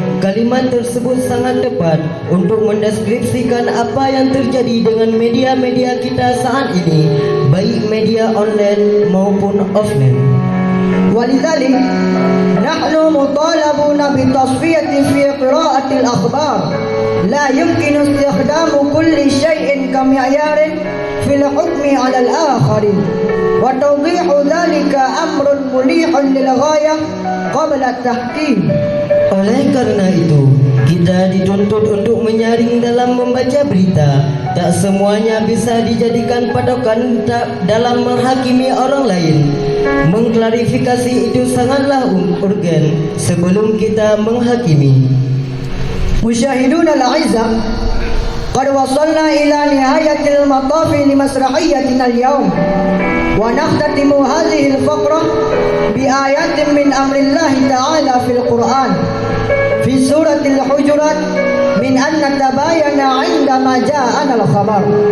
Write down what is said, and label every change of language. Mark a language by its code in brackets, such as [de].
[id] kalimat tersebut sangat tepat untuk mendeskripsikan apa yang terjadi dengan media-media kita saat ini, baik media online maupun offline. [ar] ولذلك نحن مطالبون بالتصفية في قراءة الأخبار. لا يمكن استخدام كل شيء كمعيار في الحكم على الآخر، وتوضيح ذلك أمر مليح للغاية قبل التحكيم. [id] Oleh karena itu, kita dituntut untuk menyaring dalam membaca berita. Tak semuanya bisa dijadikan patokan dalam menghakimi orang lain. Mengklarifikasi itu sangatlah urgen sebelum kita menghakimi. [ar] مشاهدون الأعزاء، قد وصلنا إلى نهاية المطاف لمسرحيتنا اليوم، ونختتم هذه الفقرة بآيات من أمر الله تعالى في القرآن في سورة الحجرات، من أن نتباين عندما جاءنا الخبر.